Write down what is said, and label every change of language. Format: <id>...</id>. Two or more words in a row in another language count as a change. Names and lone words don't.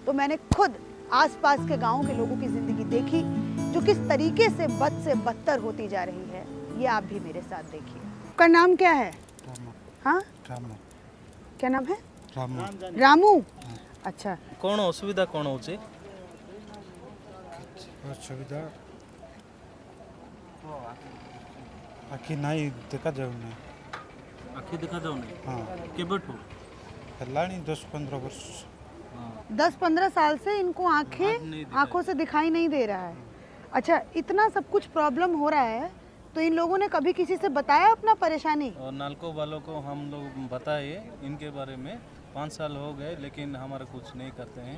<hi>तो मैंने खुद आसपास के गांवों के लोगों की जिंदगी देखी, जो किस तरीके से बद से बदतर होती जा रही है, ये आप भी मेरे साथ देखिए। आपका नाम क्या है? हाँ, क्या नाम है? रामू। अच्छा,</hi> <or>କଉଣ ଅସୁବିଧା କଉଣ ହଉଛି? ଅସୁବିଧା ଆଖି ନାହିଁ ଦେଖାଯାଉନି। ଆଖି ଦେଖା ଯାଉନି ହଁ କେବେଠୁ? ହେଲାଣି 10-15 ବର୍ଷ।</or> <hi>10-15 साल से इनको आंखों से दिखाई नहीं दे रहा है। अच्छा, इतना सब कुछ प्रॉब्लम हो रहा है, तो इन लोगों ने कभी किसी से बताया अपना परेशानी? और नालको वालों को हम लोग बताए इनके बारे में, 5 साल हो गए लेकिन हमारा कुछ नहीं करते हैं।</hi>